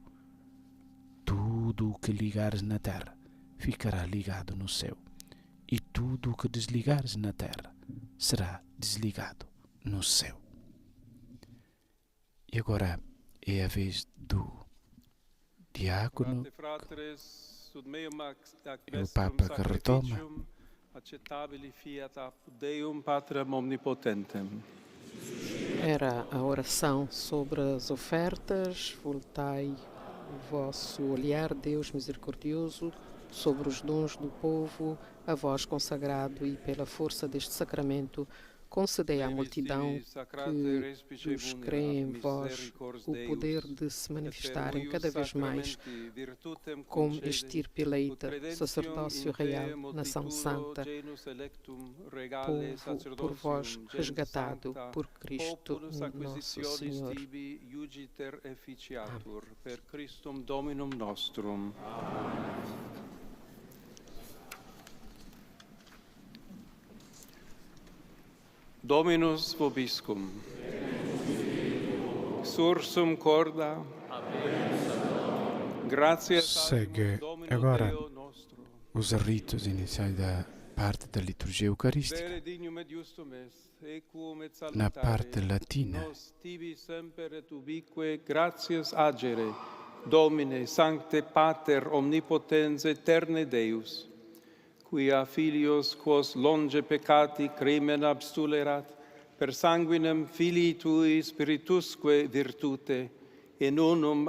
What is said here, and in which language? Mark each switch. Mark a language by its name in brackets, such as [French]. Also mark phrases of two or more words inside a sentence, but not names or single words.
[Portuguese] Tudo o que ligares na terra ficará ligado no céu, e tudo o que desligares na terra será desligado no céu. E agora é a vez do diácono e o Papa que retoma. [Latin] Acceptabile fiat apud Deum Patrem omnipotentem. [Portuguese] Era a oração sobre as ofertas. Voltai o vosso olhar, Deus misericordioso, sobre os dons do povo, a vós consagrado, e pela força deste sacramento concedei à multidão que os crê em vós o poder de se manifestarem cada vez mais como estirpe eleita, sacerdócio real, nação santa, povo por vós resgatado por Cristo nosso Senhor. [Latin] Per Christum Dominum nostrum. Dominus vobiscum. Sursum corda. [Italian] Grazie. [Portuguese] Segue agora os ritos iniciais da parte da liturgia eucarística. Na parte latina, [Latin] gratias agere, Domine, Sancte Pater, Omnipotens Eterne Deus, quia filios quos longe peccati crimen abstulerat, per sanguinem Filii Tui Spiritusque virtute, in unum